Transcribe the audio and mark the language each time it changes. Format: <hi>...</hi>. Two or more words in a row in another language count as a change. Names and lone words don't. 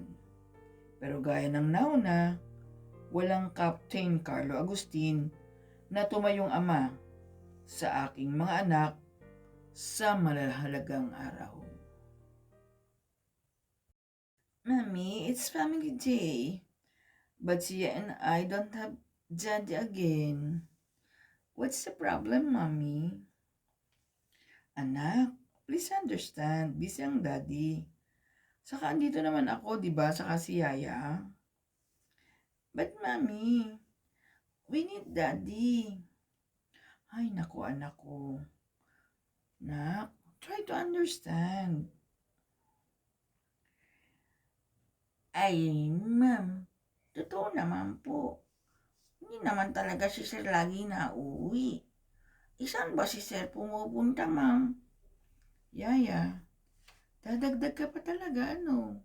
<tl>Pero gaya ng nauna, walang Captain Carlo Agustin na tumayong ama sa aking mga anak sa malahalagang araw.</tl> <en>Mommy, it's family day. But Sia and I don't have daddy again. What's the problem, Mommy?</en> <tl>Anak,</tl> <en>please understand,</en> <tl>busy ang daddy. Saka andito naman ako, di ba, saka si Yaya.</tl> <en>But Mommy, we need daddy.</en> <tl>Ay, naku anak ko.</tl> <en>Nak, try to understand.</en> <tl>Ay, ma'am, totoo naman po. Hindi naman talaga si Sir lagi na uuwi. Saan ba si Sir pumupunta, ma'am? Yaya, dadagdag ka pa talaga, ano?</tl>